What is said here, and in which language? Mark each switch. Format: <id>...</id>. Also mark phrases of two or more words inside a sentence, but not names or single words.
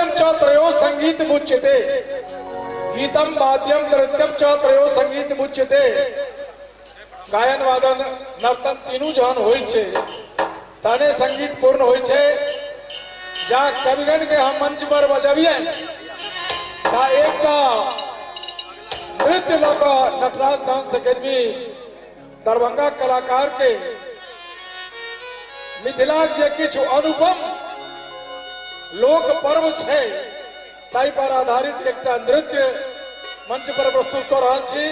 <sa>त्रयो संगीत मुच्यते गीतम वाद्यम नृत्यम च त्रयो संगीत मुच्यते।</sa> <mai>गायन वादन नर्तन तीनू जहन होय छे तने संगीत पूर्ण होय छे। जा कविगण के हम मंच पर बजाबिए ता एकटा नृत्य लोक नटराज डांस अकेडमी दरभंगा कलाकार के मिथिला जे किछु अनुपम लोक पर्व छे ताई पर आधारित एकटा नृत्य मंच पर प्रस्तुत कर रहल छी।</mai>